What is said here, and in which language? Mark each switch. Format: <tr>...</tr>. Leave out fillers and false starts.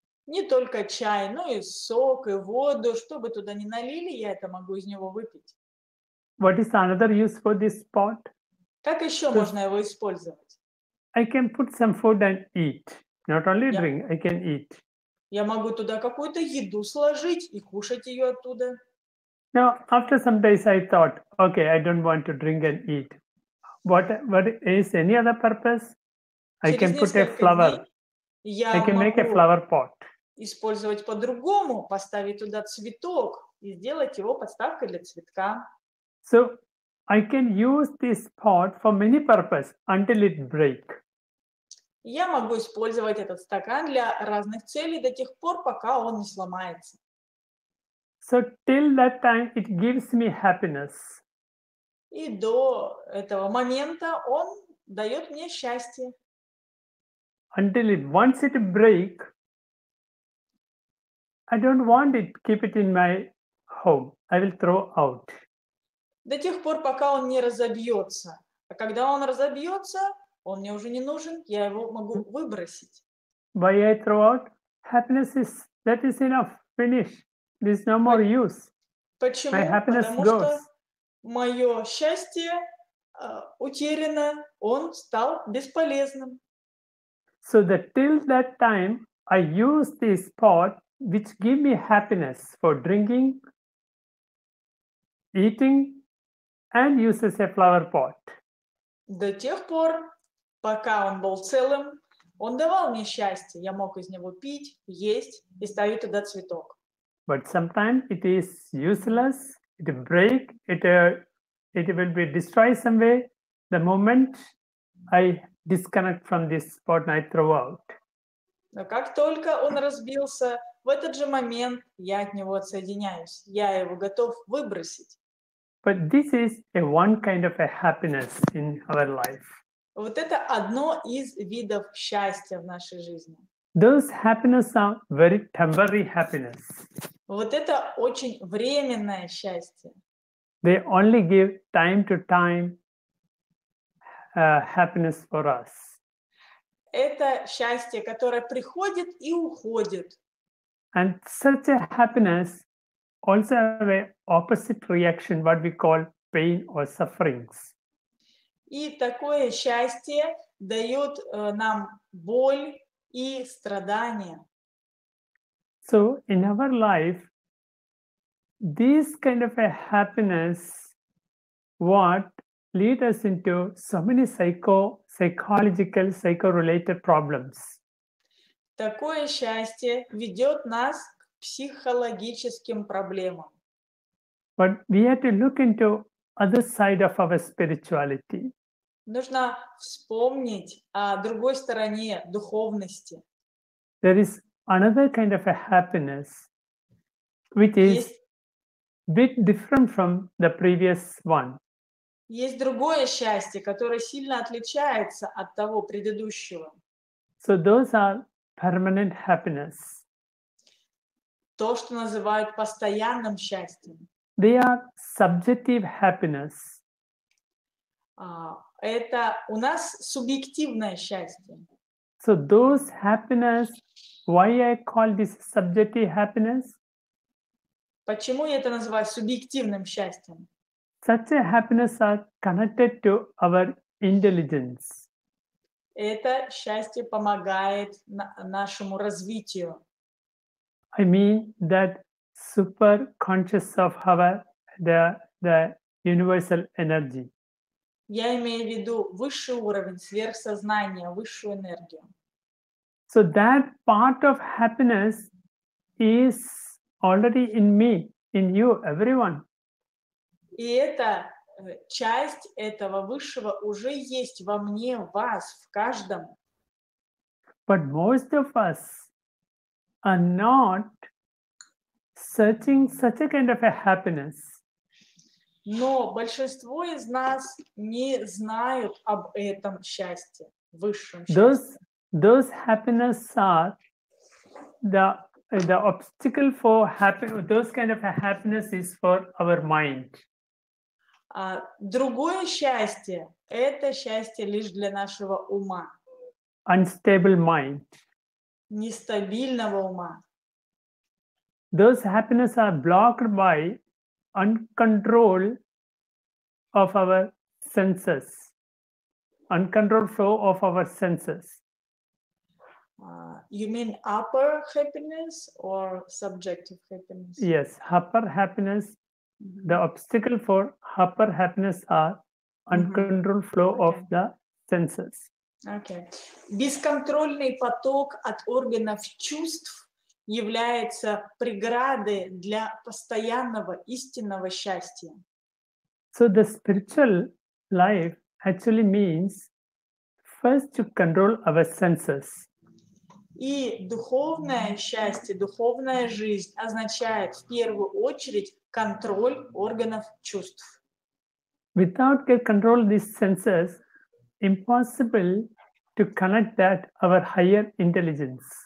<ru>Не только чай, но и сок, и воду. Что бы туда ни налили, я это могу из него выпить.</ru> <en>What is another use for this pot?</en> <ru>Как еще можно его использовать?</ru> <en>I can put some food and eat. Not only drink, I can eat.</en> <ru>Я могу туда какую-то еду сложить и кушать ее оттуда.</ru> <en>Now, after some days, I thought, okay, I don't want to drink and eat. What is any other purpose? I can put a flower. I can make a flower pot.</en> <ru>Использовать по-другому, поставить туда цветок и сделать его подставкой для цветка.</ru> <en>So I can use this pot for many purposes until it break.</en> <ru>Я могу использовать этот стакан для разных целей до тех пор, пока он не сломается.</ru> <en>So till that time, it gives me happiness.</en> <ru>И до этого момента он дает мне счастье.</ru> <en>Once it break, I don't want it. Keep it in my home. I will throw out.</en> <ru>До тех пор, пока он не разобьется. А когда он разобьется, он мне уже не нужен, я его могу выбросить.</ru> <en>Why I throw out? Happiness that is enough. Finish. There's no more use.</en> <ru>Почему?</ru> <en>My happiness</en> <ru>Потому</ru> <en>goes.</en> <ru>что мое счастье утеряно, он стал бесполезным.</ru> <en>So that till that time, I use this pot which give me happiness for drinking, eating, and use as a flower pot.</en> <ru>До тех пор, пока он был целым, он давал мне счастье. Я мог из него пить, есть и ставить туда цветок.</ru> <en>But sometimes it is useless. It will break. It will be destroyed some way. The moment I disconnect from this pot, I throw out.</en> <ru>Но как только он разбился, в этот же момент я от него отсоединяюсь. Я его готов выбросить.</ru> <en>But this is one kind of a happiness in our life.</en> <ru>Вот это одно из видов счастья в нашей жизни.</ru> <en>Those happiness are very temporary happiness.</en> <ru>Вот это очень временное счастье.</ru> <en>They only give time to time happiness for us.</en> <ru>Это счастье, которое приходит и уходит.</ru> <en>And such a happiness also have an opposite reaction, what we call pain or sufferings.</en> <ru>И такое счастье дает нам боль и страдания.</ru> <en>So in our life, this kind of a happiness, what lead us into so many psychological, psycho-related problems.</en> <ru>Такое счастье ведет нас к психологическим проблемам.</ru> <en>But we have to look into other side of our spirituality.</en> <ru>Нужно вспомнить о другой стороне духовности.</ru> <en>There is another kind of a happiness which is bit different from the previous one.</en> <ru>Есть другое счастье, которое сильно отличается от того предыдущего.</ru> <en>So those are permanent happiness.</en> <ru>То, что называют постоянным счастьем.</ru> <en>They are subjective happiness.</en> <ru>Это у нас субъективное счастье.</ru> <en>So those happiness, why I call this subjective happiness?</en> <ru>Почему я это называю субъективным счастьем?</ru> <en>Such a happiness are connected to our intelligence.</en> <ru>Это счастье помогает нашему развитию.</ru> <en>I mean that super conscious of our the universal energy.</en> <ru>Я имею в виду высший уровень сверхсознания, высшую энергию.</ru> <en>So that part of happiness is already in me, in you, everyone.</en> <ru>И эта часть этого высшего уже есть во мне, в вас, в каждом.</ru> <en>But most of us are not searching such a kind of a happiness.</en> <ru>Но большинство из нас не знают об этом счастье, высшем счастье.</ru> <en>Those happiness are the obstacle for happiness. Those kind of a happiness is for our mind.</en> <ru>Другое счастье – это счастье лишь для нашего ума.</ru> <en>Unstable mind.</en> <ru>Нестабильного ума.</ru> <en>Those happiness are blocked by uncontrolled of our senses, uncontrolled flow of our senses. You mean upper happiness or subjective happiness? Yes, upper happiness. The obstacle for upper happiness are uncontrolled flow of the senses. Okay.</en> <ru>Бесконтрольный поток от органов чувств является преградой для постоянного истинного счастья.</ru> <en>So the spiritual life actually means first to control our senses.</en> <ru>И духовное счастье, духовная жизнь означает в первую очередь контроль органов чувств.</ru> <en>Without control these senses, impossible to connect that our higher intelligence.</en>